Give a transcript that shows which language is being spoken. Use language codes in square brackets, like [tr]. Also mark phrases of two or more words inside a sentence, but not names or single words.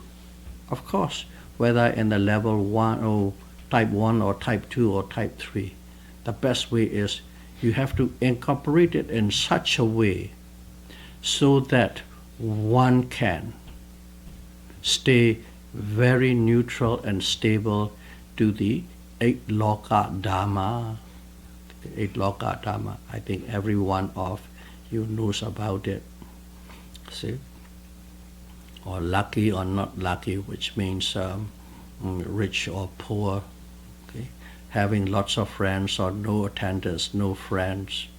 [en] Of course, whether in the level 1 or type 1 or type 2 or type 3, the best way is you have to incorporate it in such a way so that one can stay very neutral and stable to the 8 [pi] loka Dhamma. [en] The 8 [pi] loka Dhamma, [en] I think every one of you knows about it. See? Or lucky or not lucky, which means rich or poor. Having lots of friends or no attendance, no friends.